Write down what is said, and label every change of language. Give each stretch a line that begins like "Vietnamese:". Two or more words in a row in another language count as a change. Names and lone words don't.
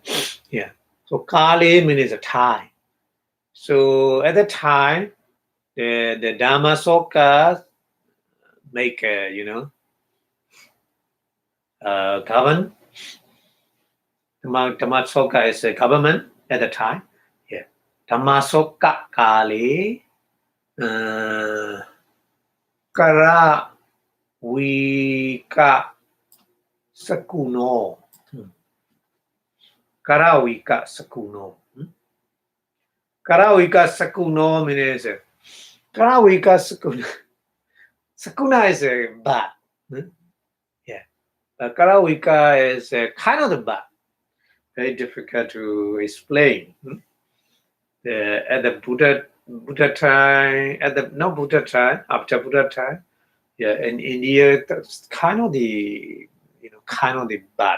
English: Yeah. So Kali means a Thai. So at the time, the Dhamma Soka make govern. Dhammasoka is a government at the time. Yeah.
Pali: Dhammasoka Kali Kara Wika Sakuno. Karawika Sakuno. Karawika Sakuno
English: means
Pali: Karawika Sakuna.
English: Sakuna is a bat. Yeah. Karawika is kind of the bat. Very difficult to explain. At the Buddha time, not Buddha time, after Buddha time, yeah, in India, that's kind of the bat.